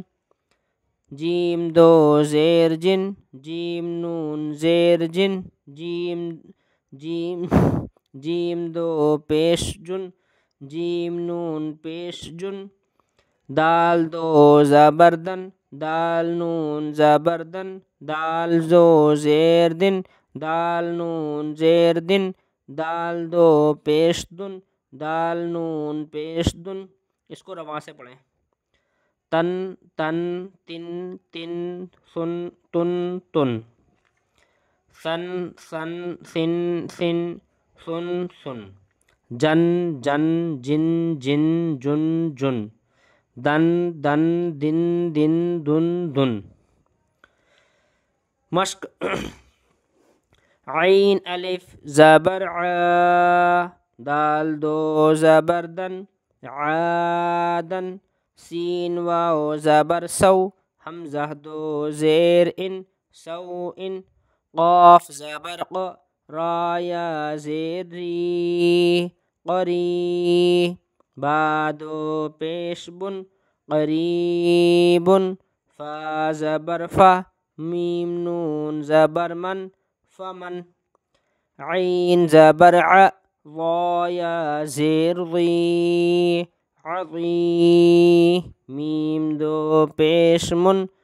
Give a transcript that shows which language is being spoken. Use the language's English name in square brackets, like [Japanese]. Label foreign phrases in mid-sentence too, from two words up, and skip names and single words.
[Urdu] جیم 2 زیر جن جیم نون زیر جن جیم جیم جیم 2 پیش جن جیم نون پیش جن دال 2 زبر دن دال نون زبر دن دال 2 زیر دن دال نون زیر دن دال 2 پیش دن دال نون پیش دن۔ اس کو رواں سے پڑھیں۔ تن تن تن تن سن تن تن سن سن سن سن سن سن جن جن جن جن جن جن دن دن دن دن دن دن۔ مشق۔ عین الف زبر ع دال 2 زبر دن عادن سین واو زبر سو حمزہ 2 زیر ان سو ان قاف زبر ق را یا زیر ری قری با 2 پیش بن قریبن فا زبر فا میم نون زبر من فمن عین زبر ع ضا یا زیر ضی عظی میم 2 پیش من